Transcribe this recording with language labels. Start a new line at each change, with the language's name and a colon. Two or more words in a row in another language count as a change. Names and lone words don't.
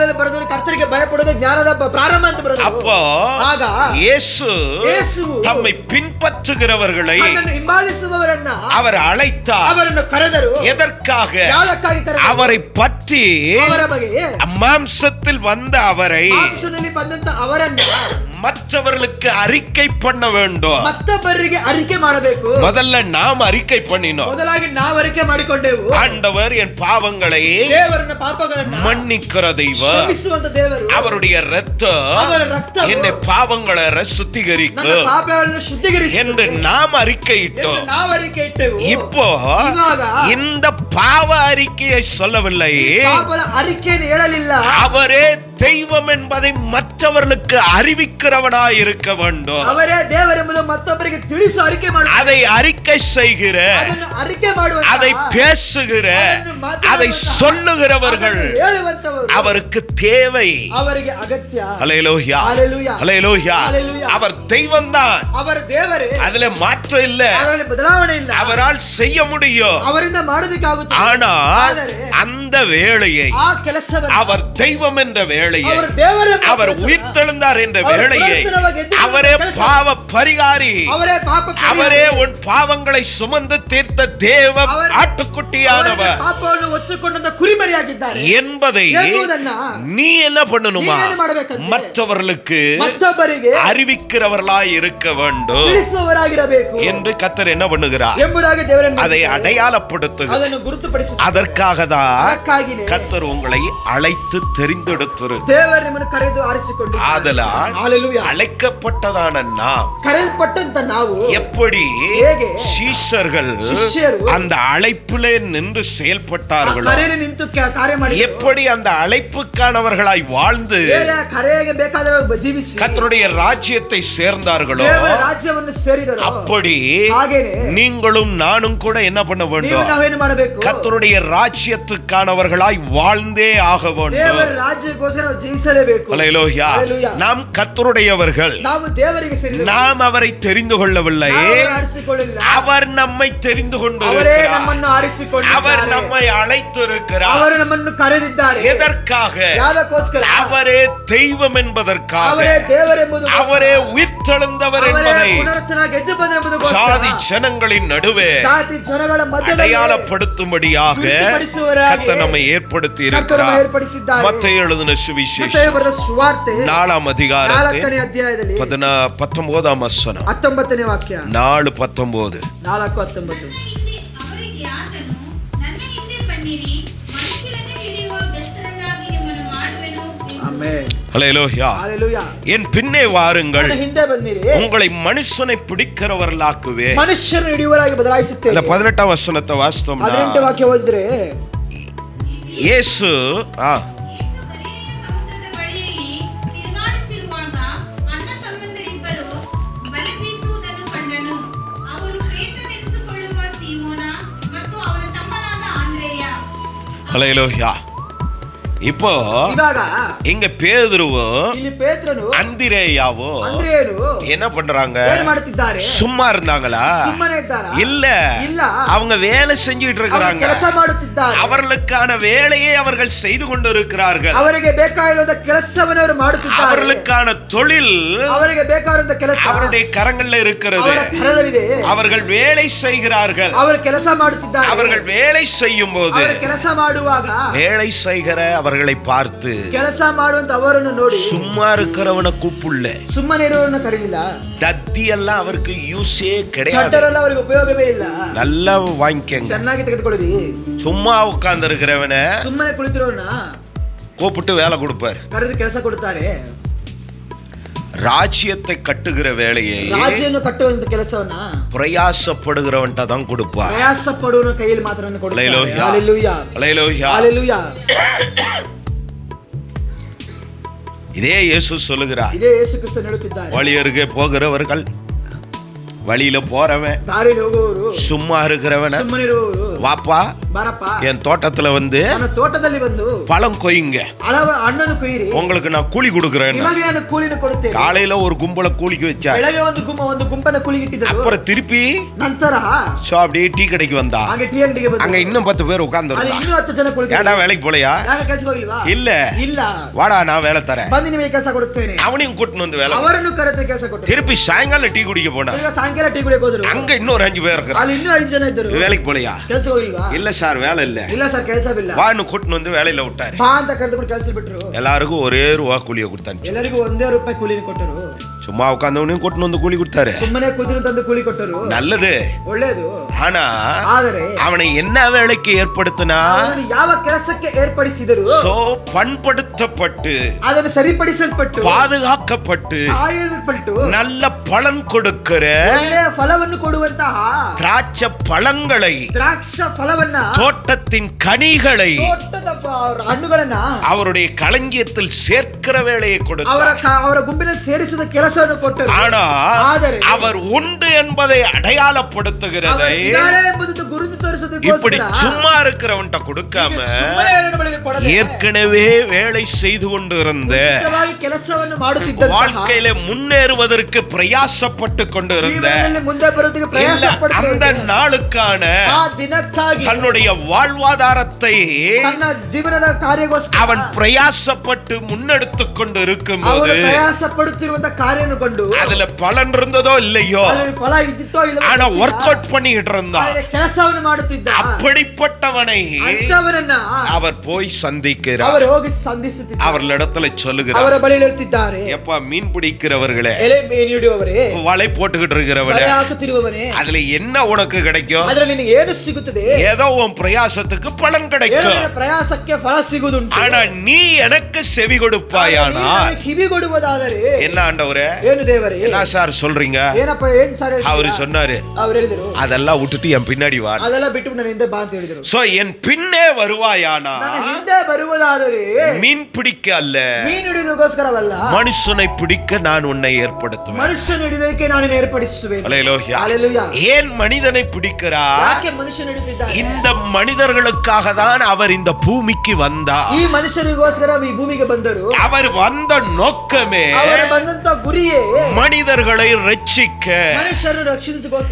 Tamil: அப்போ இயேசு தம்மை பின்பற்றுகிறவர்களை அவர் அழைத்தார். எதற்காக? அவரை பற்றி மாம்சத்தில் வந்த அவரை மற்றவர்களுக்கு அறிக்கை பண்ண வேண்டும்.
Kannada: ಮತ್ತೊಬ್ಬರಿಗೆ ಅರಿಕೆ ಮಾಡಬೇಕು.
Tamil: முதல்ல நாம் அறிக்கை பண்ணினோம்.
Kannada: ಮೊದಲಾಗಿ ನಾವು ಅರಿಕೆ ಮಾಡಿಕೊಂಡೆವು.
Tamil: ஆண்டவர் என் பாவங்களை
Kannada: ದೇವರನ್ನ ಪಾಪಗಳನ್ನು
Tamil: மன்னிக்கிற தெய்வம்.
Kannada: ಕ್ಷಮಿಸುವಂತ ದೇವರು.
Tamil: அவருடைய இரத்தம்
Kannada: ಅವರ ರಕ್ತವು
Tamil: என்னை பாவங்களை சுத்திகரிக்கும்
Kannada: ನನ್ನ ಪಾಪಗಳನ್ನು ಶುದ್ಧೀಕರಿಸುತ್ತದೆ
Tamil: என்று நாம் அறிக்கையிட்டோம்.
Kannada: ಎಂದು ನಾವು ಅರಿಕೆ ಇಟ್ಟೆವು.
Tamil: இப்போ
Kannada: ಇವಾಗ
Tamil: இந்த பாவ அறிக்கையை சொல்லவில்லை,
Kannada: ಪಾಪದ ಅರಿಕೆಯನ್ನು ಹೇಳಲಿಲ್ಲ.
Tamil: அவரே தெய்வம் என்பதை மற்றவர்களுக்கு அறிவிக்கிறவனாய் இருக்க வேண்டும்.
Kannada: ಅವರೇ ದೇವರೆಂಬುದು ಮತ್ತೊಬ್ಬರಿಗೆ ತಿಳಿಸು ಅರಿಕೆ ಮಾಡುವ,
Tamil: அதை அறிக்கை செய்கிற,
Kannada: ಅದನ್ನು ಅರಿಕೆ ಮಾಡುವ,
Tamil: அதை பேசுகிற, அதை சொல்லுகிறவர்கள்
Kannada: ಹೇಳುವಂತವರು
Tamil: அவருக்கு தேவை.
Kannada: ಅವರಿಗೆ ಅಗತ್ಯ.
Tamil: ஹல்லேலூயா, ஹல்லேலூயா, ஹல்லேலூயா. ஹல்லேலூயா. அவர் தெய்வம்தான்,
Kannada: ಅವರ ದೇವರೇ,
Tamil: அதுல மாற்றம் இல்ல,
Kannada: ಅದರಲ್ಲಿ ಬದಲಾವಣೆ ಇಲ್ಲ.
Tamil: அவரால் செய்ய முடியும்.
Kannada: ಅವರಿಂದ ಮಾಡೋದಕ್ಕಾಗುತ್ತೆ.
Tamil: ஆனால் அந்த வேளையை,
Kannada: ಆ ಕೆಲಸವನ್ನು,
Tamil: அவர் தெய்வம் என்ற வேளையை,
Kannada: அவர் ದೇವರೆಂಬ
Tamil: அவர்
Kannada: ಕೆಲಸವನ್ನು,
Tamil: உயிர்த்தெழுந்தார் என்ற அவர் வேளையை,
Kannada: ಪುನರುತ್ಥಾನವಾಗಿ ಎದ್ದು
Tamil: அவரே
Kannada: ಕೆಲಸ,
Tamil: பாவ பரிகாரி,
Kannada: ಅವರೇ ಪಾಪ ಪರಿಹಾರ,
Tamil: அவரே உன் பாவங்களை சுமந்து தீர்த்த தேவ அவர் ஆட்டுக்குட்டியானவர்
Kannada: ಪಾಪವನ್ನು ಹೊತ್ತುಕೊಂಡ ಕುರಿಮರಿಯಾಗಿದ್ದಾರೆ
Tamil: என்பதை
Kannada: ಎಂಬುದನ್ನ
Tamil: நீ என்ன பண்ணணுமா?
Kannada: ನೀವೇನು ಮಾಡಬೇಕಂತೆ?
Tamil: மற்றவர்களுக்கு
Kannada: ಮತ್ತೊಬ್ಬರಿಗೆ
Tamil: அறிவிக்கிறவர்களாய் இருக்க வேண்டும்
Kannada: ತಿಳಿಸುವವರಾಗಿರಬೇಕು
Tamil: என்று கர்த்தர் என்ன பண்ணுகிறார்?
Kannada: ಎಂಬುದಾಗಿ ದೇವರನ್ನು
Tamil: அதை ಅடையாளப்படுத்துகிறார்.
Kannada: ಅದನ್ನು ಗುರುತುಪಡಿಸುತ್ತಾರೆ.
Tamil: அதற்காக தான்
Kannada: ಅದಕ್ಕಾಗಿಯೇ
Tamil: கர்த்தர் உங்களை அழைத்து தெரிந்தெடுத்திரு.
Kannada: ದೇವರು ನಿಮ್ಮನ್ನು ಕರೆದು ಆರಿಸಿಕೊಂಡಿದ್ದಾರೆ.
Tamil: ஆதலால் ஹல்லேலூயா. அழைக்கப்பட்டதான நாம்
Kannada: ಕರೆಯಲ್ಪಟ್ಟಂತ ನಾವು
Tamil: எப்படி
Kannada: ಹೇಗೆ
Tamil: சீஷர்கள்
Kannada: ಶಿಷ್ಯರು
Tamil: அந்த அழைப்பிலே நின்று செயல்பட்டார்களோ,
Kannada: ಕರೆಯಲ್ಲಿ ನಿಂತು ಕಾರ್ಯ ಮಾಡಿ
Tamil: எப்படி அந்த அழைப்புக்கானவர்களாய் வாழ்ந்து
Kannada: ಕರೆಗೆ ಬೇಕಾದ ಜೀವಿಸಿ
Tamil: கர்த்தருடைய ராஜ்யத்தை சேர்ந்தார்களோ,
Kannada: ದೇವರ ರಾಜ್ಯವನ್ನು ಸೇರಿದರು.
Tamil: அப்படி
Kannada: ಹಾಗೇನೆ
Tamil: நீங்களும் நானும் கூட என்ன பண்ண
Kannada: ನೀವು
Tamil: வேண்டும்?
Kannada: ನಾವೇನು ಮಾಡಬೇಕು?
Tamil: கர்த்தருடைய ராஜ்யத்துக்கானவர்களாய் வாழ்ந்தே ஆக வேண்டும்.
Kannada: ದೇವರ ರಾಜ್ಯಕ್ಕೋಸ್ಕರ ನಾವು ಜೀವಿಸಲೇಬೇಕು.
Tamil: ஹல்லேலூயா. ஹல்லேலூயா. நாம் கர்த்தருடையவர்கள்,
Kannada: ನಾವು ದೇವರಿಗೆ ಸೇರಿದವರು.
Tamil: நாம் அவரை தெரிந்து கொள்ளவில்லை,
Kannada: ನಾವು ಆರಿಸಿಕೊಳ್ಳಲಿಲ್ಲ.
Tamil: அவர் நம்மை தெரிந்து
Kannada: ಅವರೇ
Tamil: கொண்டிருக்கிறார்.
Kannada: ನಮ್ಮನ್ನು ಆರಿಸಿಕೊಂಡಿದ್ದಾರೆ.
Tamil: அவர் நம்மை அழைத்திருக்கிறார்.
Kannada: ಅವರು ನಮ್ಮನ್ನು ಕರೆದಿದ್ದಾರೆ.
Tamil: எதற்காக?
Kannada: ಯಾದಕ್ಕೋಸ್ಕರ?
Tamil: அவரே தெய்வம் என்பதற்காக,
Kannada: ಅವರೇ ದೇವರೆಂಬುದು,
Tamil: அவரே உயிர்த்தெழுந்தவர்
Kannada: ಅವರೇ
Tamil: என்பதை
Kannada: ಪುನರುತ್ಥಾನವಾಗಿ ಎದ್ದು ಬಂದರೆಂಬುದಕ್ಕೋಸ್ಕರ
Tamil: சாதி ஜனங்களின் நடுவே
Kannada: ಜಾತಿ ಜನಗಳ ಮಧ್ಯದಲ್ಲಿ
Tamil: அடையாளப்படுத்தும்படியாக
Kannada: ಗುರುತುಪಡಿಸುವವರಾಗಿ
Tamil: கர்த்தர் நம்மை ஏற்படுத்தி
Kannada: ಕರ್ತನು
Tamil: இருக்கிறார்.
Kannada: ಏರ್ಪಡಿಸಿದ್ದಾರೆ.
Tamil: மத்தேயு எழுதின சுவிசேஷம்
Kannada: ಮತ್ತಾಯ ಬರೆದ ಸುವಾರ್ತೆ
Tamil: 4ஆம் அதிகாரத்தில்
Kannada: 4ನೇ ಅಧ್ಯಾಯದಲ್ಲಿ
Tamil: 19ஆம் வசனம்,
Kannada: 19ನೇ ವಾಕ್ಯ,
Tamil: 4:19.
Kannada: 4:19. ಅವರಿಗೆ ಆತನು, ನನ್ನ ಹಿಂದೆ ಬನ್ನಿರಿ, ಮನುಷ್ಯರನ್ನು ಹಿಡಿಯುವ ಬೆಸ್ತರನ್ನಾಗಿ ನಿಮ್ಮನ್ನು ಮಾಡುವೆನು ಎಂದು ಆಮೆನ್.
Tamil: ஹல்லேலூயா.
Kannada: ಹಲ್ಲೇಲೂಯಾ.
Tamil: என் பின்னே வாருங்கள்,
Kannada: ನನ್ನ ಹಿಂದೆ ಬನ್ನಿರಿ,
Tamil: உங்களை மனுஷனை பிடிக்கிறவர்களாக்குவே.
Kannada: ಮನುಷ್ಯರನ್ನು ಹಿಡಿಯುವರಾಗಿ ಬದಲಾಯಿಸುತ್ತೇನೆ.
Tamil: அந்த 18ஆம் வசனத்தை வாசித்தோம்னா,
Kannada: 18ನೇ ವಾಕ್ಯ ಓದಿದ್ರೆ,
Tamil: இயேசு
Kannada: ಯೇಸು ಗಲಿಲೆಯ ಸಮುದ್ರದ ಬಳಿಯಲ್ಲಿ ತಿರುಗಾಡುತ್ತಿರುವಾಗ ಅಣ್ಣ ತಮ್ಮಂದಿರಿಬ್ಬರು ಬಲೆ ಬೀಸುವುದನ್ನು ಕಂಡನು. ಅವರು ಪೇತ್ರನೆನಿಸಿಕೊಳ್ಳುವ ಸೀಮೋನ ಮತ್ತು ಅವನ ತಮ್ಮನಾದ ಆಂದ್ರೇಯ.
Tamil: ஹல்லேலூயா. இப்போ
Kannada: ಇವಾಗ
Tamil: இங்க பேதுருவோ
Kannada: ಇಲ್ಲಿ ಪೇತ್ರನು
Tamil: அந்திரேயாவோ
Kannada: ಅಂದ್ರೇಯನು
Tamil: என்ன பண்றாங்க?
Kannada: ಏನು ಮಾಡುತ್ತಿದ್ದಾರೆ?
Tamil: சும்மா இருந்தாங்களா?
Kannada: ಸುಮ್ಮನೆ ಇದ್ದಾರಾ?
Tamil: இல்ல,
Kannada: ಇಲ್ಲ,
Tamil: அவங்க வேலை செஞ்சுட்டு
Kannada: ಅವರು
Tamil: இருக்கிறாங்க.
Kannada: ಕೆಲಸ ಮಾಡುತ್ತಿದ್ದಾರೆ.
Tamil: அவர்களுக்கான வேலையை அவர்கள் செய்து கொண்டிருக்கிறார்கள்.
Kannada: ಅವರಿಗೆ ಬೇಕಾಗಿರುವಂತ ಕೆಲಸವನ್ನು ಅವರು ಮಾಡುತ್ತಿದ್ದಾರೆ.
Tamil: அவர்களுக்கான தொழில்
Kannada: ಅವರಿಗೆ ಬೇಕಾಗಿರುವಂತ ಕೆಲಸ
Tamil: அவருடைய கரங்கள்ல இருக்கிறது.
Kannada: ಅವರ ಕರದಲ್ಲಿದೆ.
Tamil: அவர்கள் வேலை செய்கிறார்கள்.
Kannada: ಅವರು ಕೆಲಸ ಮಾಡುತ್ತಿದ್ದಾರೆ.
Tamil: அவர்கள் வேலை செய்யும் போது
Kannada: ಅವರು ಕೆಲಸ ಮಾಡುವಾಗ
Tamil: வேலை செய்கிற அவர்களை பார்த்து
Kannada: ಕೆಲಸ ಮಾಡುವಂತ ಅವರನ್ನು ನೋಡಿ
Tamil: சும்மா இருக்கிறவனை கூப்பிடல,
Kannada: ಸುಮ್ಮನೆ ಇರುವವರನ್ನು ಕರೀಲಿಲ್ಲ.
Tamil: தத்தி எல்லாம் அவருக்கு யூஸே கிடையாது.
Kannada: ಕಟ್ಟರೆಲ್ಲ ಅವರಿಗೆ ಉಪಯೋಗವೇ ಇಲ್ಲ.
Tamil: நல்லா வாங்கிக்கங்க.
Kannada: ಚೆನ್ನಾಗಿ ತೆಗೆದುಕೊಳ್ಳಿ.
Tamil: சும்மா உட்கார்ந்து இருக்கிறவன
Kannada: ಸುಮ್ಮನೆ ಕುಳಿತಿರೋನ
Tamil: கூப்பிட்டு வேலை கொடுப்பார்.
Kannada: ಕರೆದು ಕೆಲಸ ಕೊಡ್ತಾರೆ.
Tamil: ராஜ்யத்தை கட்டுகிற வேலையை
Kannada: ರಾಜ್ಯವನ್ನು ಕಟ್ಟುವಂತ ಕೆಲಸವನ್ನ
Tamil: பிரயாசப்படுகிறவன்ட்ட தான் கொடுப்பார்.
Kannada: ಪ್ರಯಾಸ ಪಡುವವನ ಕೈಯಲ್ಲಿ ಮಾತ್ರ ಕೊಡ್ತಾರೆ.
Tamil: ஹல்லேலூயா.
Kannada: ಹಲ್ಲೇಲೂಯಾ.
Tamil: ஹல்லேலூயா.
Kannada: ಹಲ್ಲೇಲೂಯಾ.
Tamil: இதே இயேசு சொல்லுகிறார்,
Kannada: ಇದೇ ಯೇಸು ಕ್ರಿಸ್ತನು ಹೇಳುತ್ತಿದ್ದಾರೆ,
Tamil: வழி அருகே போகிறவர்கள், வழியில போறவன்,
Kannada: ದಾರಿಯಲ್ಲಿ ಹೋಗುವವರು,
Tamil: சும்மா இருக்கிறவன
Kannada: ಸುಮ್ಮನೆ ಇರುವವರು,
Tamil: வாப்பா
Kannada: ಬಾರಪ್ಪ
Tamil: என் தோட்டத்துல வந்து
Kannada: ನನ್ನ ತೋಟದಲ್ಲಿ ಬಂದು
Tamil: பழம் கொய்யுங்க,
Kannada: ಹಣ್ಣನ್ನು ಕೊಯ್ಯಿರಿ,
Tamil: உங்களுக்கு நான் கூலி கொடுக்கிறேன்.
Kannada: ನಿಮಗೆ ನಾನು ಕೂಲಿನ ಕೊಡುತ್ತೇನೆ.
Tamil: காலையில ஒரு கும்பல கூலிக்கு வச்சா,
Kannada: ಬೆಳಗ್ಗೆ ಒಂದು ಗುಂಪನ್ನ ಕೂಲಿಗಿಟ್ಟಿದ್ದರು.
Tamil: அப்புறம் திருப்பி
Kannada: ನಂತರ
Tamil: அப்படியே டீ கடைக்கு வந்தா,
Kannada: ಹಾಗೆ ಟೀ ಅಂಗಡಿಗೆ
Tamil: அங்க
Kannada: ಬಂದರು.
Tamil: இன்னும் 10 பேர் உட்கார்ந்து
Kannada: ಅಲ್ಲಿ ಇನ್ನೂ 10 ಜನ ಕುಳಿತಿದ್ರು.
Tamil: ஏடா வேலைக்கு போலையா?
Kannada: ಯಾಕೆ ಕೆಲಸಕ್ಕೆ ಹೋಗಿಲ್ವಾ?
Tamil: இல்ல,
Kannada: ಇಲ್ಲ,
Tamil: வாடா நான் வேலை தரேன்.
Kannada: ಬಂದು ನಿಮಗೆ ಕೆಲಸ ಕೊಡುತ್ತೇನೆ.
Tamil: அவனையும் கூட்டின்னு வந்து வேலை.
Kannada: ಅವರನ್ನು ಕರೆದು ಕೆಲಸ ಕೊಟ್ಟರು.
Tamil: திருப்பಿ சாயங்காலம் டீ குடிக்க போனா,
Kannada: ಈಗ ಸಾಯಂಕಾಲ ಸಾಯಂಕಾಲ ಟೀ ಕುಡಿಯಕ್ಕೆ ಹೋದ್ರು.
Tamil: அங்க இன்னொரு 5 பேர் இருக்காங்க.
Kannada: ಅಲ್ಲಿ ಇನ್ನೂ 5 ಜನ ಇದ್ದರು.
Tamil: வேலைக்கு போலையா?
Kannada: ಕೆಲಸ ಹೋಗಿಲ್ವಾ?
Tamil: இல்ல சார் வேலை இல்ல.
Kannada: ಇಲ್ಲ ಸರ್ ಕೆಲಸವಿಲ್ಲ.
Tamil: வான்னு கூட்டிட்டு வந்து வேலையில விட்டாரு.
Kannada: ಬಾ ಅಂತ ಕರೆದುಕೊಂಡು ಕೆಲಸ ಬಿಟ್ರು.
Tamil: எல்லாருக்கும் ஒரே ரூபா கூலியை கொடுத்தாங்க.
Kannada: ಎಲ್ಲರಿಗೂ ₹1 ಕೂಲಿ ಕೊಟ್ಟರು.
Tamil: சும்மா உட்கார்ந்தவனையும் கூட்டிட்டு வந்து கூலி கொடுத்தாரு.
Kannada: ಸುಮ್ಮನೆ ಕೂತಿರು ತಂದು ಕೂಲಿ ಕೊಟ್ಟರು.
Tamil: நல்லது.
Kannada: ಒಳ್ಳೇದು.
Tamil: ஆனா
Kannada: ಆದರೆ
Tamil: அவனை என்ன வேலைக்கு ஏற்படுத்தினா?
Kannada: ಅವನು ಯಾವ ಕೆಲಸಕ್ಕೆ ಏರ್ಪಡಿಸಿದರು?
Tamil: சோ பண்படுத்தப்பட்டு
Kannada: ಅದನ್ನು ಸರಿಪಡಿಸಲ್ಪಟ್ಟು
Tamil: பாதுகாக்கப்பட்டு
Kannada: ಕಾಯಲ್ಪಟ್ಟು
Tamil: நல்ல பலன் கொடுக்கிற
Kannada: ಒಳ್ಳೆಯ ಫಲವನ್ನು ಕೊಡುವಂತಹ
Tamil: திராட்சை பழங்களை,
Kannada: ದ್ರಾಕ್ಷ ಫಲವನ್ನ,
Tamil: தோட்டத்தின் கனிகளை
Kannada: ತೋಟದ ಹಣ್ಣುಗಳನ್ನ
Tamil: அவருடைய களஞ்சியத்தில் சேர்க்கிற வேலையை கொடுத்தார்.
Kannada: ಅವರ ಗುಂಪಿನಲ್ಲಿ ಸೇರಿಸುವ ಕೆಲಸವನ್ನು ಕೊಟ್ಟರು.
Tamil: ஆனா
Kannada: ಆದರೆ
Tamil: அவர் உண்டு என்பதை அடையாளப்படுத்துகிறதை
Kannada: ಎಂಬುದನ್ನು ಗುರುತು
Tamil: இப்படி
Kannada: ತೋರಿಸೋದಕ್ಕೋಸ್ಕರ
Tamil: சும்மா இருக்கிறவன்ட்ட கொடுக்காம
Kannada: ಸುಮ್ಮನೆ ಅವನ ಬಳಿಯಲ್ಲಿ ಕೊಡದೆ
Tamil: ஏற்கனவே வேலை செய்து கொண்டிருந்த
Kannada: ಉಚಿತವಾಗಿ ಕೆಲಸವನ್ನು ಮಾಡುತ್ತಿದ್ದಂತಹ,
Tamil: வாழ்க்கையில முன்னேறுவதற்கு பிரயாசப்பட்டு கொண்டிருந்த
Kannada: ಜೀವನದಲ್ಲಿ ಮುಂದೆ ಬರುವುದಕ್ಕೆ ಪ್ರಯಾಸ
Tamil: அந்த
Kannada: ಪಡುತ್ತಿದ್ದ
Tamil: நாளுக்கான
Kannada: ಆ ದಿನಕ್ಕಾಗಿ
Tamil: தன்னுடைய வாழ்வாதாரத்தை
Kannada: ತನ್ನ ಜೀವನದ ಕಾರ್ಯಕ್ಕೋಸ್ಕರ
Tamil: அவன் பிரயாசப்பட்டு முன்னெடுத்துக் கொண்டு இருக்கும்போது
Kannada: ಅವನು ಪ್ರಯಾಸ ಪಡುತ್ತಿರುವಂತಹ ಕಾರ್ಯವನ್ನು ಕಂಡು
Tamil: அதுல பலன் இருந்ததோ இல்லையோ,
Kannada: ಅದರಲ್ಲಿ ಫಲ ಇದ್ದಿತ್ತೋ ಇಲ್ಲವೋ
Tamil: ஆனா
Kannada: ಗೊತ್ತಿಲ್ಲ.
English: work out
Tamil: பண்ணிட்டு இருந்தான்.
Kannada: ಆದರೆ ಕೆಲಸವನ್ನು ಮಾಡುತ್ತಿದ್ದ
Tamil: அப்படிப்பட்டவனை
Kannada: ಅಂತವರನ್ನ
Tamil: அவர் போய் சந்திக்கிறார்.
Kannada: ಅವರು ಹೋಗಿ ಸಂಧಿಸುತ್ತಿದ್ದಾರೆ.
Tamil: அவர்களிடத்துல சொல்லுகிறார்,
Kannada: ಅವರ ಬಳಿಯಲ್ಲಿ ಹೇಳ್ತಿದ್ದಾರೆ,
Tamil: எப்பா மீன் பிடிக்கிறவர்களே,
Kannada: ಎಲೆ ಮೀನು ಹಿಡಿಯುವವರೇ,
Tamil: வலை போட்டுக்கிட்டு இருக்கிறவளே,
Kannada: ಬಲೆ ಹಾಕುತ್ತಿರುವವನೇ,
Tamil: அதுல என்ன உனக்கு கிடைக்கும்?
Kannada: ಅದರಲ್ಲಿ ನಿನಗೆ ಏನು ಸಿಗುತ್ತದೆ?
Tamil: ஏதோ உன் பிரயாசத்துக்கு பலன்
Kannada: ಏನೋ
Tamil: கிடைக்கும்.
Kannada: ನಿನ್ನ ಪ್ರಯಾಸಕ್ಕೆ ಫಲ ಸಿಗುವುದುಂಟು.
Tamil: ஆனா நீ எனக்கு செவி கொடுப்பாயானா?
Kannada: ಕಿವಿ ಕೊಡುವುದಾದರೆ
Tamil: என்ன ஆண்டவரே,
Kannada: ಏನು ದೇವರೇ,
Tamil: என்ன சார் சொல்றீங்க?
Kannada: ಏನಪ್ಪ ಏನ್ ಸಾರ್
Tamil: அவரு சொன்னாரு,
Kannada: ಅವ್ರು ಹೇಳಿದ್ರು,
Tamil: அதெல்லாம் விட்டுட்டு என் பின்னாடி வா.
Kannada: ಅದೆಲ್ಲ ಬಿಟ್ಟು ನನ್ನ ಹಿಂದೆ ಬಾ ಅಂತ ಹೇಳಿದ್ರು.
Tamil: சோ என் பின்னே வருவாயானா?
Kannada: ನನ್ನ ಹಿಂದೆ ಬರುವುದಾದರೆ
Tamil: மீன் பிடிக்க அல்ல,
Kannada: ಮೀನು ಹಿಡಿಯೋದಕ್ಕೋಸ್ಕರವಲ್ಲ,
Tamil: மனுஷனை பிடிக்க நான் உன்னை ஏற்படுத்துவேன்.
Kannada: ಮನುಷ್ಯನ ಹಿಡಿಯೋದಕ್ಕೆ ನಾನು ಏರ್ಪಡಿಸುವೆನು.
Tamil: அல்லேலூயா. ஹalleluya. ஏன் மனிதனை பிடிக்கிறார்?
Kannada: ಯಾಕೆ ಮನುಷ್ಯನ ಹಿಡಿದಿದ್ದಾನೆ?
Tamil: இந்த மனிதர்களுக்காக தான் அவர் இந்த பூமிக்கு வந்தார்.
Kannada: ಈ ಮನುಷ್ಯರಿಗೋಸ್ಕರ ಈ ಭೂಮಿಗೆ ಬಂದರು.
Tamil: அவர் வந்த நோக்கமே
Kannada: ಅವರು ಬಂದಂತ ಗುರಿಯೇ
Tamil: மனிதர்களை ரட்சிக்க,
Kannada: ಮನುಷ್ಯರನ್ನು ರಕ್ಷಿಸೋದಕ್ಕೋಸ್ಕರ,